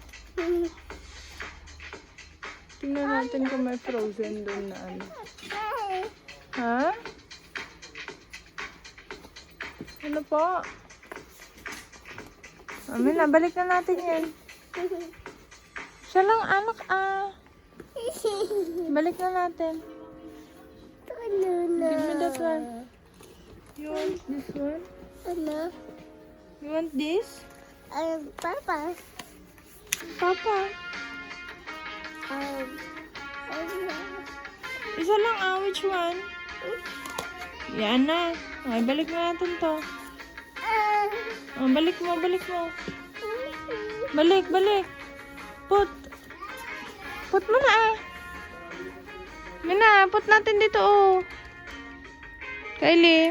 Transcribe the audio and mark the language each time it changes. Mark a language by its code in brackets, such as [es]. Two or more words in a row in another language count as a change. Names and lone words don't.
[tl] Tingnan natin kung may frozen doon na ano. Ha? Ano po? Mami na, balik na natin yan. Siya lang, anak, Balik na natin. [en] Give me that one. You want this one? [tl] Ano? [en] You want this? [tl] Papa. Papa. Ano? Isa lang, [en] which one? [tl] Yan na. Okay, balik na natin to. Oh, balik mo. Balik. Put mo na Mina, put natin dito Kylie.